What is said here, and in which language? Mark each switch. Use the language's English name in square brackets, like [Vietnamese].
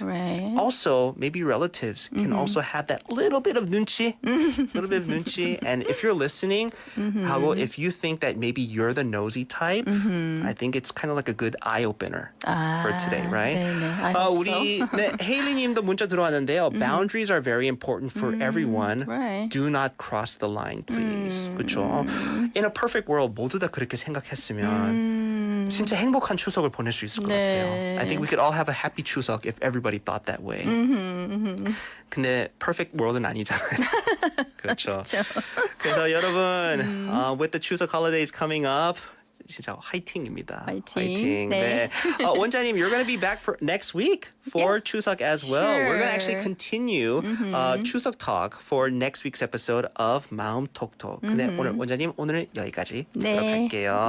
[English] Right. Also, maybe relatives can also have that little bit of 눈치, And if you're listening, 하고 if you think that maybe you're the nosy type, I think it's kind of like a good eye opener for today, right? [Korean] 네네. [English] I hope [Korean] 우리 헤일리님도 문자 들어왔는데요. [English] Boundaries are very important for everyone. Right. Do not cross the line, please. [Korean] 그렇죠? [English] In a perfect world, [Korean] 모두 다 그렇게 생각했으면. 진짜 행복한 추석을 보낼 수 있을 것 같아요. [English] I think we could all have a happy 추석 if everybody thought that way. [Korean] 근데 [English] perfect world [Korean] 은 아니잖아요. 그렇죠. 그래서 여러분, [English] with the 추석 holidays coming up, [Korean] 진짜 화이팅입니다. 화이팅. 네. [English] 원장님, you're going to be back for next week for 추석 as well. Sure. We're going to actually continue 추석 talk for next week's episode of 마음톡톡. [Korean] 근데 오늘 원장님 오늘은 여기까지 들어갈게요.